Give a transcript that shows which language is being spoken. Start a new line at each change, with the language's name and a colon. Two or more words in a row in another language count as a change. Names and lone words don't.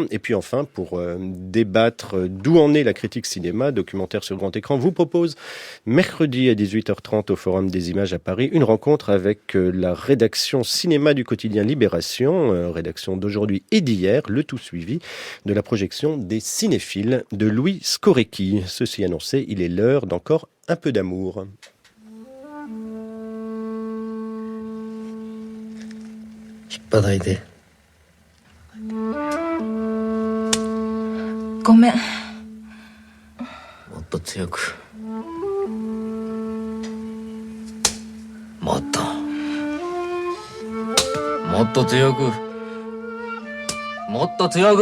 French: Et puis enfin, pour débattre d'où en est la critique cinéma, documentaire sur grand écran, vous propose mercredi à 18h30 au Forum des Images à Paris, une rencontre avec la rédaction cinéma du quotidien Libération, rédaction d'aujourd'hui et d'hier, le tout suivi de la projection des Cinéphiles de Louis Scorecchi. Ceci annoncé, il est l'heure d'encore un peu d'amour. J'ai pas d'idée.
Japanese: ごめん。もっと強く。もっと。もっと強く。もっと強く。